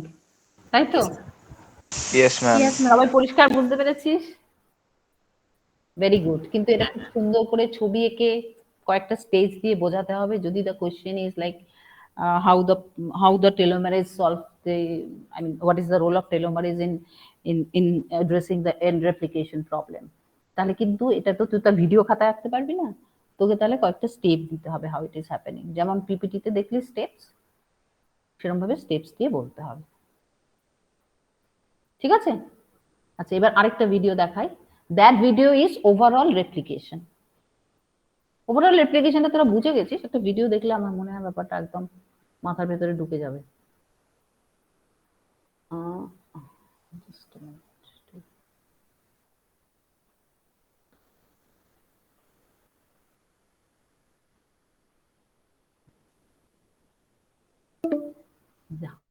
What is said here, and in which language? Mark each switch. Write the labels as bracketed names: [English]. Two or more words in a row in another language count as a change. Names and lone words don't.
[Bangla] তাই তো? [English] Yes, ma'am. Yes, ma'am. [Bangla] সবাই পরিষ্কার বুঝতে পেরেছিস? [English] very good. [Bangla] কিন্তু এটা খুব সুন্দর করে ছবি এঁকে কয়েকটা স্টেজ দিয়ে বোঝাতে হবে। যদি [English] the question is like how the telomerase solve the, I mean, what is the role of telomerase in addressing the end replication problem, [Bangla] তাহলে কিন্তু এটা তো তুই তার ভিডিও খাতায় আঁকতে পারবি না। তোকে তাহলে কয়েকটা স্টেপ দিতে হবে [English] how it is happening, [Bangla] যেমন পিপিটিতে দেখলি স্টেপস, সেরকম ভাবে স্টেপস দিয়ে বলতে হবে। ঠিক আছে? আচ্ছা, এবার আরেকটা ভিডিও দেখাই। [English] That video is overall replication. overall replication-ta [Bangla] তোরা বুঝে গেছিস, একটা ভিডিও দেখলে আমার মনে হয় ব্যাপারটা একদম মাথার ভেতরে ঢুকে যাবে। [English] Just a minute. Yeah.